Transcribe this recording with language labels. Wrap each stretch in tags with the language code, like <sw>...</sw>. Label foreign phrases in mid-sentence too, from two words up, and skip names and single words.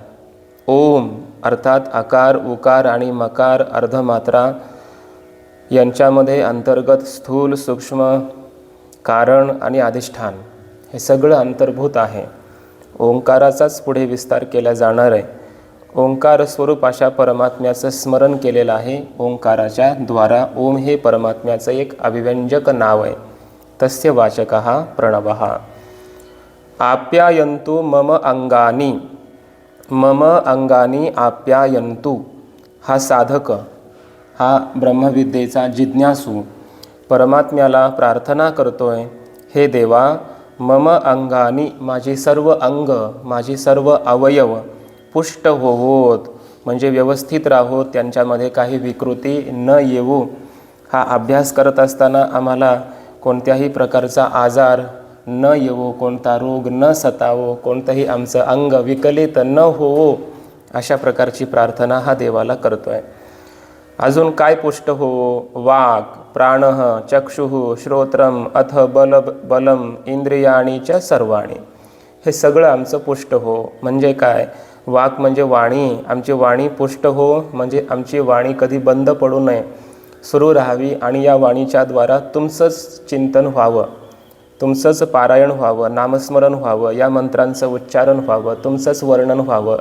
<mr>ओम अर्थात आकार, उकार आणि मकार अर्धमात्रा यांच्यामध्ये अंतर्गत स्थूल, सूक्ष्म, कारण आणि अधिष्ठान हे सगळं अंतर्भूत आहे। ओंकाराचाच पुढे विस्तार केला जाणार आहे। ओंकार स्वरूप अशा परमात्म्याचं स्मरण केलेलं आहे। ओंकाराच्या द्वारा ओम हे परमात्म्याचं एक अभिव्यंजक नाव आहे।</mr> <sa>तस्य वाचकः प्रणवः। आप्यायन्तु मम अंगानि, मम अंगानि आप्यायन्तु</sa> <mr>हा साधक, हा ब्रह्मविद्येचा जिज्ञासू परमात्म्याला प्रार्थना करतोय, हे देवा</mr> <sa>मम अंगानी,</sa> <mr>माझी सर्व अंग, माझी सर्व अवयव पुष्ट होवोत, म्हणजे व्यवस्थित राहोत, त्यांच्यामध्ये काही विकृती न येवो. हा अभ्यास करत असताना आम्हाला कोणत्याही प्रकारचा आजार न येवो, कोणता रोग न सतावो, कोणतंही आमचं अंग विकलित न होवो, अशा प्रकारची प्रार्थना हा देवाला करतो आहे. अजून काय पुष्ट होवो?</mr> <sa>वाक्, प्राणः, चक्षुः, श्रोत्रम अथ बलम इंद्रियाणी च सर्वाणी.</sa> <mr>हे सगळं आमचं पुष्ट हो. म्हणजे काय? वाक् म्हणजे वाणी, आमची वाणी पुष्ट हो, म्हणजे आमची वाणी कधी बंद पडू नये, सुरू राहावी आणि या वाणीच्या द्वारा तुमचंच चिंतन व्हावं, तुमचंच पारायण व्हावं, नामस्मरण व्हावं, या मंत्रांचं उच्चारण व्हावं, तुमचंच वर्णन व्हावं.</mr>